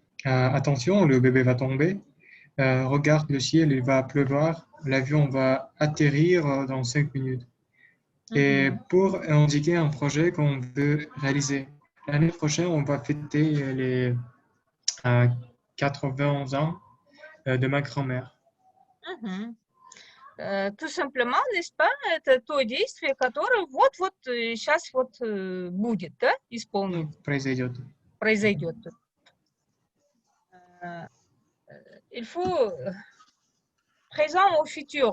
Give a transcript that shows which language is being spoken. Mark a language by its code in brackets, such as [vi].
[fr] Attention, le bébé va tomber. Regarde le ciel, il va pleuvoir. L'avion va atterrir dans 5 minutes. Et pour indiquer un projet qu'on veut réaliser. L'année prochaine, on va fêter les 80 ans de ma grand-mère. Tout simplement, n'est-ce pas, [ru] это то действие, которое вот-вот сейчас вот будет, да, исполнится. Произойдет. [fr] Il faut présent au futur.